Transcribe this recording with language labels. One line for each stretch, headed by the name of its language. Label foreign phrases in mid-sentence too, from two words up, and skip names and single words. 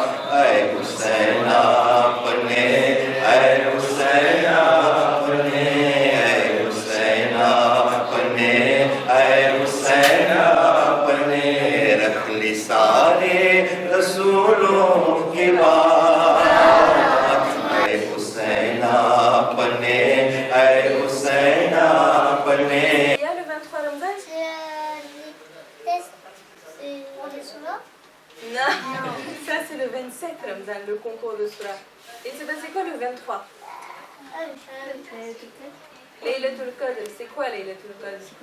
Urdu: اے حسین اپنے اے حسین اپنے اے حسین اپنے اے حسین اپنے رکھ لی سارے رسولوں کی بات اے حسین اپنے اے حسین اپنے
French: Non, ça c'est le 27 Ramzan, le concours de Surah. Et c'est passé quoi le 23? Laylatul Qadr, c'est quoi Laylatul Qadr?